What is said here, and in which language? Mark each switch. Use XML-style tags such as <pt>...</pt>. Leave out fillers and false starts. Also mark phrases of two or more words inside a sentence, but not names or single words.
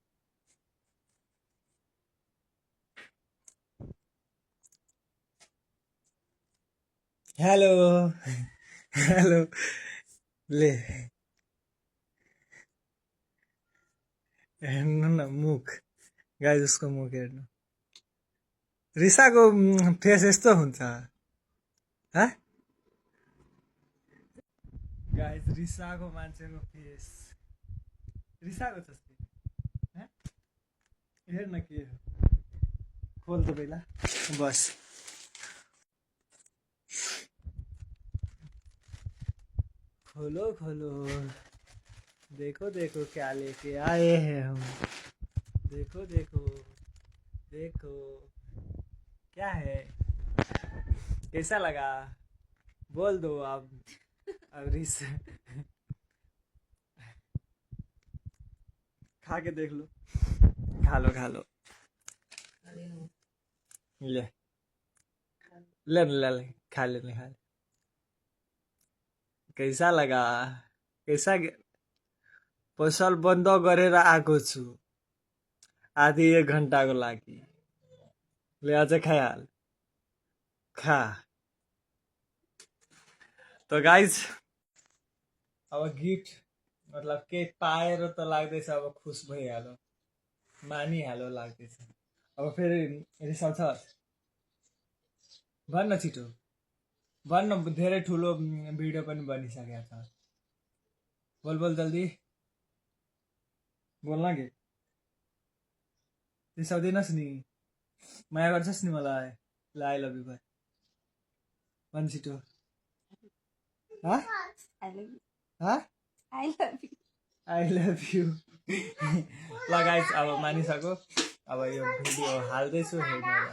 <ne>हेलो हेलो ले हेर्नु न मुख गाइस उसको मुख हेर्नु रिसाको फेस यस्तो हुन्छ गाइस रिसाको मान्छेको फेस रिसाको छ हेर्न के हो खोल त पहिला बस</ne> <hi>खोलो खोलो देखो देखो क्या लेके आए हैं हम देखो देखो देखो क्या है कैसा लगा बोल दो आप अब रिस खा के देख लो खा लो ले ले ले खा ले कैसा लगा कैसा</hi> <ne>पसल बन्द गरेर आएको छु आधी 1 घन्टाको लागि ले अझै खाइहाल खा तो गाइज अब गिफ्ट मतलब के पाएर त लाग्दैछ अब खुस भइहाल्यो मानिहाल्यो लाग्दैछ अब फेरि रिसाउँछ भन्न छिटो भन्न धेरै ठुलो भिडियो पनि बनिसकेको छ</ne> <hi>बोल जल्दी</hi> <ne>बोल्न के रिसाउँदैनस् नि माया गर्छस् नि मलाई ल</ne> <en>I love you</en> <ne>भन छिटो</ne> <en>I love you</en> <ne>ल गाइस अब मानिसक्यो अब यो भिडियो हाल्दैछु हेर्नु होला</ne>